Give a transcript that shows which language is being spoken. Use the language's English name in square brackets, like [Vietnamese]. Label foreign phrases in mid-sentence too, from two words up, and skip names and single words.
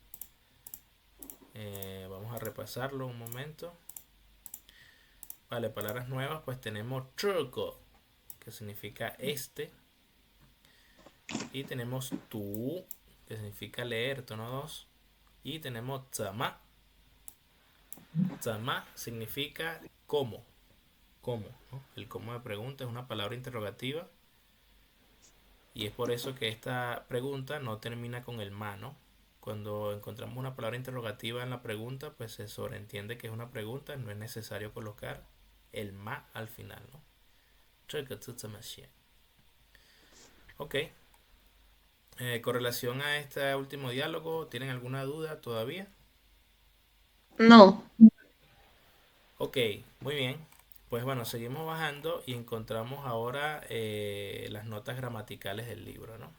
[Spanish] Vamos a repasarlo un momento. Vale, palabras nuevas, pues tenemos [Chinese] 这个, [Spanish] que significa este. Y tenemos tú, que significa leer, tono 2. Y tenemos [Chinese] 怎么. 怎么 [Spanish] significa cómo, cómo, ¿no? El cómo de pregunta es una palabra interrogativa. Y es por eso que esta pregunta no termina con el ma, ¿no? Cuando encontramos una palabra interrogativa en la pregunta, pues se sobreentiende que es una pregunta, no es necesario colocar el ma al final, ¿no? [Chinese] 这个字怎么写? [Spanish] Ok. Con relación a este último diálogo, ¿tienen alguna duda todavía? No. Ok, muy bien. Pues bueno, seguimos bajando y encontramos ahora las notas gramaticales del libro, ¿no?